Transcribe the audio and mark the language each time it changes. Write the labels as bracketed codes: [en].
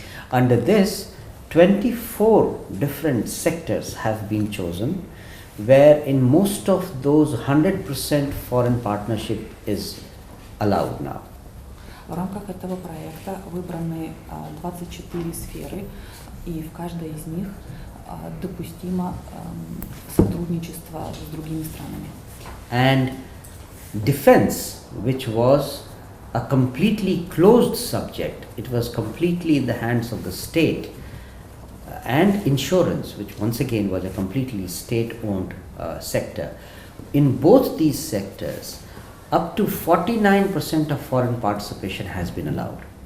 [en] Under this, 24 different sectors have been chosen, where in most of those 100% foreign partnership is allowed now. [ru] В рамках этого проекта выбраны 24 сферы, и в каждой из них допустимо сотрудничество с другими странами. [en] And defense, which was a completely closed subject, it was completely in the hands of the state, and insurance, which once again was a completely state-owned sector. In both these sectors, up to 49% of foreign participation has been allowed.